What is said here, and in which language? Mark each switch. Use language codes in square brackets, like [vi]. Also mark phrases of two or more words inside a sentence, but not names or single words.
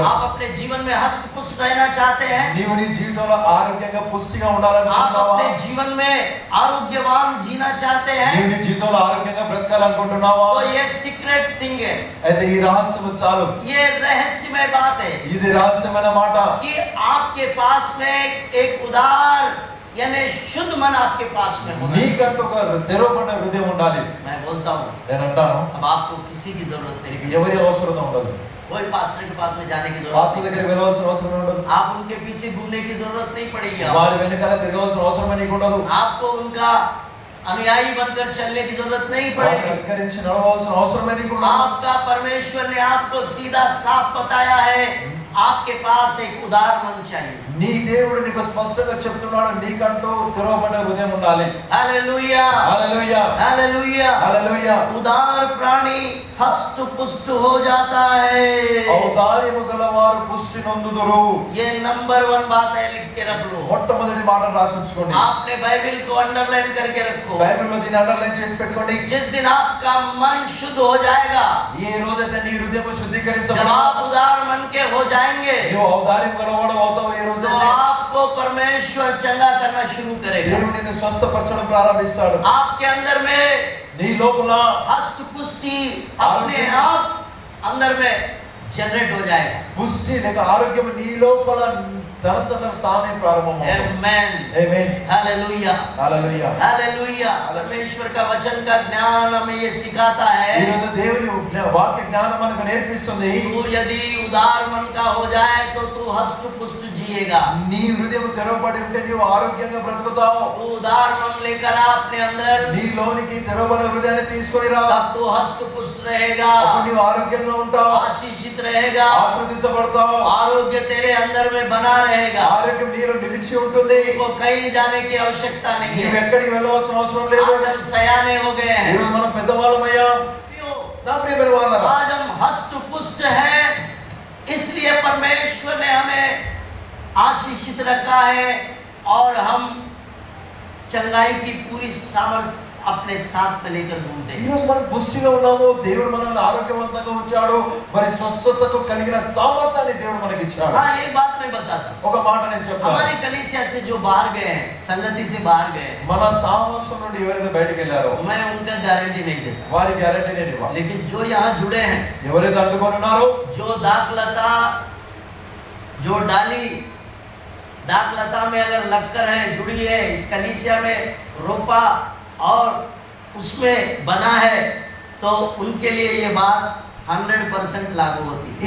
[hi] आप अपने जीवन में हष्ट पुष्ट रहना चाहते हैं? [te] నీవు నీ జీవితంలో ఆరోగ్యంగా పుష్టిగా [hi] आप [te] ఉండాలనుకుంటున్నావా? [hi] अपने जीवन में आरोग्यवान जीना चाहते [te] నీవు [hi] हैं? [te] నీ జీవితంలో ఆరోగ్యంగా బ్రతకాలనుకుంటున్నావా? [hi] तो ये [en] secret thing [hi] है, [te] అయితే ఈ రహస్యం చాలు. [hi] ये रहस्यमय बात है [te] ఇది రహస్యమైన మాట. [hi] कि आपके पास में एक उदार यानी शुद्ध मन आपके पास में होना। [te] నీకంటూ ఒక తెరవబడిన హృదయం ఉండాలి. [hi] मैं बोलता हूँ, [te] నేను అంటాను, [hi] अब आपको किसी की जरूरत नहीं, [te] ఎవరి అవసరం ఉండదు. [hi] कोई पास्टर के पास में जाने की जरूरत [te] పాస్టర్ దగ్గరికి వెళ్ళవలసిన అవసరం ఉండదు. [hi] नहीं, आप उनके पीछे घूमने की जरूरत नहीं पड़ेगी। [te] వారి వెనకాల తిరగవలసిన అవసరం నీకు ఉండదు. [hi] आपको उनका अनुयायी बनकर चलने की जरूरत नहीं [te] వారిని [hi] पड़ेगी। [te] అనుకరించి నడవలసిన అవసరమే నీకు ఉండదు. [hi] आपका परमेश्वर ने आपको सीधा साफ बताया है, आपके पास एक उदार मन चाहिए। [te] నీ దేవుడు నీకు స్పష్టంగా చెప్తున్నాడు, నీకంటూ తెరవబడిన హృదయం ఉండాలి. [hi] हालेलुया, [te] హల్లెలూయా, [hi] हालेलुया। [te] హల్లెలూయా. [hi] उदार प्राणी हष्ट पुष्ट हो जाता है। [te] ఔదార్యము గలవారు పుష్టి నొందుదురు. [hi] ये नंबर 1 बात है, लिख के रख लो। [te] మొట్టమొదటి మాట రాసి ఉంచుకోండి. [hi] आपने बाइबल को अंडरलाइन करके रखो। [te] బైబిల్లో దీన్ని అండర్లైన్ చేసి పెట్టుకోండి. [hi] जिस दिन आपका मन शुद्ध हो जाएगा, [te] ఏ రోజైతే నీ హృదయం [hi] जब [te] శుద్ధీకరించబడుతుందో, [hi] आप उदार मन के हो जाएंगे, [te] నువ్వు ఔదార్యం గలవాడు అవుతావు. ఏ [hi] तो [te] రోజైతే [hi] आपको परमेश्वर चंगा करना शुरू करेगा। [te] దేవుడు నిన్ను స్వస్థపరచడం ప్రారంభిస్తాడు. [hi] आपके अंदर में [te] నీ లోపల [hi] हष्ट पुष्टि अपने आप अंदर में जनरेट हो जाएगा। [te] పుష్టి లేక ఆరోగ్యం నీ లోపల తనంతట తానే ప్రారంభమవుతుంది. [hi] आमेन, [te] ఆమేన్, [hi] हालेलुया, [te] హల్లెలూయా. [hi] हालेलुया। परमेश्वर का वचन का ज्ञान हमें ये सिखाता [te] ఈ [hi] है, [te] రోజు దేవుని వాక్య జ్ఞానం మనకు నేర్పిస్తుంది. [hi] तू यदि उदार मन का हो जाए तो तू हष्ट पुष्ट जिएगा। [te] నీ హృదయం తెరవబడి ఉంటే నీవు ఆరోగ్యంగా బ్రతుకుతావు. [hi] तू उदार मन लेकर आ अपने अंदर, [te] నీలోనికి తెరవబడిన హృదయాన్ని తీసుకొని రా. [hi] तब तू हष्ट पुष्ट रहेगा, [te] అప్పుడు నీవు ఆరోగ్యంగా ఉంటావు, [hi] आशीषित रहेगा, [te] ఆశీర్వదించబడతావు. [hi] आरोग्य तेरे अंदर में बना रहेगा। [te] ఆరోగ్యం నీలో నిలిచి ఉంటుంది. [hi] तुमको कहीं जाने की आवश्यकता नहीं [te] నీవు [hi] है। [te] ఎక్కడికి వెళ్ళవలసిన అవసరం లేదు. [hi] आज हम सयाने हो गए [te] ఈ [hi] हैं, [te] రోజు మనం పెద్దవాళ్ళమయ్యాం. నా ప్రియమైన వాళ్ళారా, [hi] आज हम हष्ट पुष्ट हैं, इसलिए परमेश्वर ने हमें आशीषित रखा है और हम चंगाई की पूरी सामर्थ अपने साथ में लेकर घूमते [te] ఈ [hi] हैं। [te] రోజు మనం పుష్టిగా ఉన్నాము. దేవుడు మనల్ని ఆరోగ్యవంతంగా ఉంచాడు. మరి స్వస్థతకు కలిగిన సామర్థ్యాన్ని దేవుడు మనకి ఇచ్చాడు. [hi] हाँ, ये बात मैं बताता हूँ। [te] ఒక మాట నేను చెప్తాను. [hi] हमारी कलीसिया से जो बाहर गए हैं, संगति से बाहर गए हैं, [te] మన సామర్థ్యం నుండి ఎవరైతే బయటికి వెళ్ళారో [hi] मैं उनका गारंटी नहीं देता, [te] వారి గ్యారెంటీ నేను ఇవ్వాలి. [hi] लेकिन जो यहाँ जुड़े हैं, [te] ఎవరైతే అందుకొని ఉన్నారో, [hi] जो दाखलता, जो डाली दाखलता में अगर लगकर है, जुड़ी है, इस कलीसिया में रोपा और उसमें बना है, तो उनके लिए ये बात 100% लागू होती है।